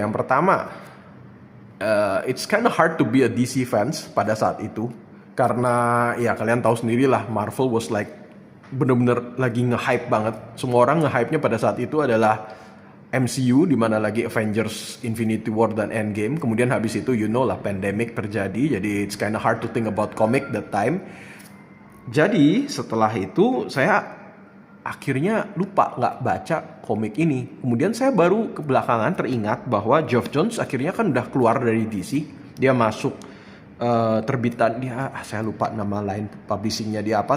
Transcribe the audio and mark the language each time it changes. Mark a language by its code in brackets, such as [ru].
[id] Yang pertama, [en] it's kind of hard to be a DC fans [id] pada saat itu. Karena ya kalian tahu sendirilah, Marvel [en] was like [id] bener-bener lagi nge-hype banget. Semua orang nge-hype-nya pada saat itu adalah MCU, dimana lagi Avengers, Infinity War, dan Endgame. Kemudian habis itu [en] you know [id] lah, pandemic terjadi. [en] Jadi it's kind of hard to think about comic that time. [id] Jadi setelah itu saya akhirnya lupa nggak baca komik ini. Kemudian saya baru kebelakangan teringat bahwa Geoff Johns akhirnya kan udah keluar dari DC. Dia masuk terbitan dia, saya lupa nama lain publishingnya dia apa.